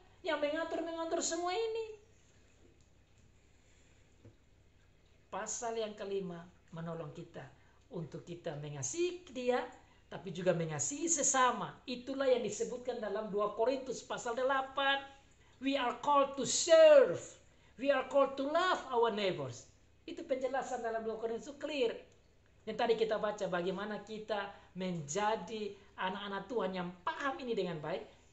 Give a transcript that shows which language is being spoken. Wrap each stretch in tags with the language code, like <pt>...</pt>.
<id>yang mengatur semua ini. Pasal yang kelima menolong kita untuk kita mengasihi dia, tapi juga mengasihi sesama. Itulah yang disebutkan dalam 2 Korintus pasal 8.</id> <en>We are called to serve. We are called to love our neighbors.</en> <id>Itu penjelasan dalam 2 Korintus clear. Yang tadi kita baca bagaimana kita menjadi anak-anak Tuhan yang paham ini dengan baik.</id>